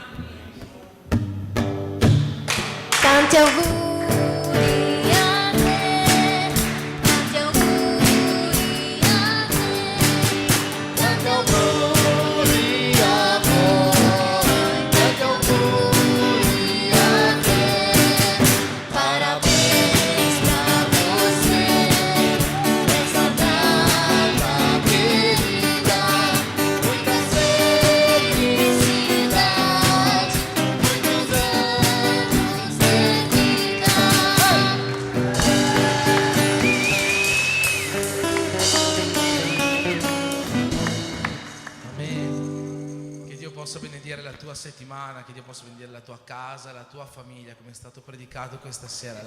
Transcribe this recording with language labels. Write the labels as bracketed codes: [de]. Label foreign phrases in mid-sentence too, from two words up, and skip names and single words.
[it] Tanti auguri a te, tanti auguri a te, tanti auguri a voi, tanti auguri a te. [pt] Parabéns pra você, nessa data querida, muita felicidade, muitos anos de vida. [it] Amen. Che Dio possa benedire la tua settimana, che Dio possa benedire la tua casa, la tua famiglia, come è stato predicato questa sera.